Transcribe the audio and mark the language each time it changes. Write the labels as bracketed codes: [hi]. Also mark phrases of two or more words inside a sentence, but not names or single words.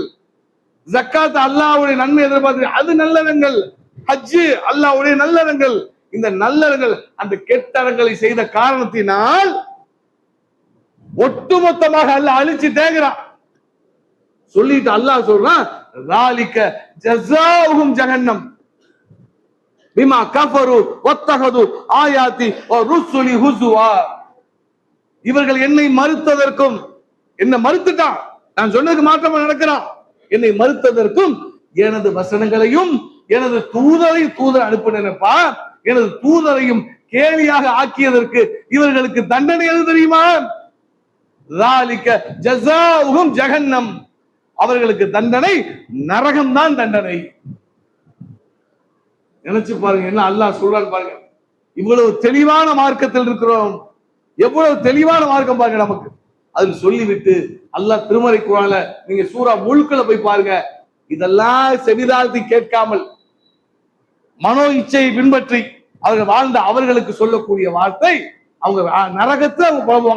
[ta] ஜக்காத் அல்லாஹ்வுடைய நன்மை எதிர்பார்த்து, அது நல்லறங்கள். ஹஜ் அல்லாஹ்வுடைய நல்லறங்கள். இந்த நல்லறங்கள் அந்த கெட்டறங்களை செய்த காரணத்தினால் ஒட்டுமொத்தமாக அல்லாஹ் அழிச்சு தேங்குறான். சொல்லிட்டு அல்லாஹ் சொல்றான், [ar] ذَلِكَ جَزَاؤُهُمْ جَهَنَّمْ بِمَا كَفَرُوا وَاتَّخَذُوا آيَاتِي وَرُسُلِي هُزُوًا. [ta] இவர்கள் என்னை மறுத்ததற்கும், என்ன மறுத்துட்டான், நான் சொன்னதுக்கு மாற்றமா நடக்கிறான், என்னை மறுத்ததற்கும் எனது வசனங்களையும் எனது தூதர் அனுப்பினப்பா, எனது தூதரையும் கேலியாக ஆக்கியதற்கு இவர்களுக்கு தண்டனை எது தெரியுமா? [ar] ذَلِكَ جَزَاؤُهُمْ جَهَنَّمْ, [ta] அவர்களுக்கு தண்டனை நரகம்தான் தண்டனை. நினைச்சு பாருங்க என்ன அல்லாஹ் சொல்றான்னு பாருங்க. இவ்வளவு தெளிவான மார்க்கத்தில் இருக்கிறோம், எவ்வளவு தெளிவான மார்க்கம் பாருங்க நமக்கு. அதில் சொல்லிவிட்டு அல்லாஹ் திருமறை குர்ஆன்ல நீங்க சூரா முல்க்ல போய் பாருங்க, இதெல்லாம் செவிதாழ்த்தி கேட்காமல் மனோ இச்சையை பின்பற்றி அவர்கள் வாழ்ந்த அவர்களுக்கு சொல்லக்கூடிய வார்த்தை, அவங்க நரகத்தை அவங்க புலம்புவாங்க.